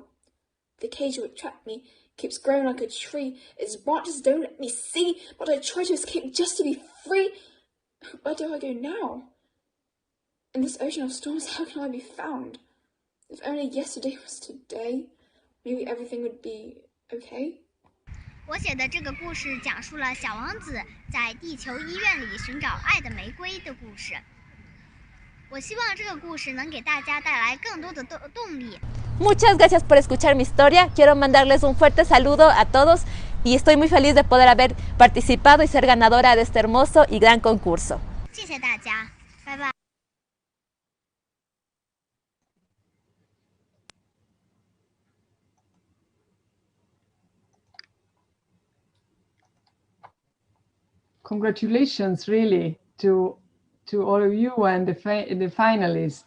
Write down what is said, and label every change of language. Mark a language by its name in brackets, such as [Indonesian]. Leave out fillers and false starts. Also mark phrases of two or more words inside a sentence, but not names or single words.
[English] The cage which trapped me keeps growing like a tree. Its branches don't let me see, but I try to escape just to be free. Where do I go now? In this ocean of storms, how can I be found? If only yesterday was today, maybe everything would be okay. [Chinese] 我写的这个故事讲述了小王子在地球医院里寻找爱的玫瑰的故事。我希望这个故事能给大家带来更多的动力。 [Spanish] Muchas gracias por escuchar mi historia. Quiero mandarles un fuerte saludo a todos y estoy muy feliz de poder haber participado y ser ganadora de este hermoso y gran concurso. [Chinese] 谢谢大家，拜拜。 [English] Congratulations, really, to all of you and the finalists.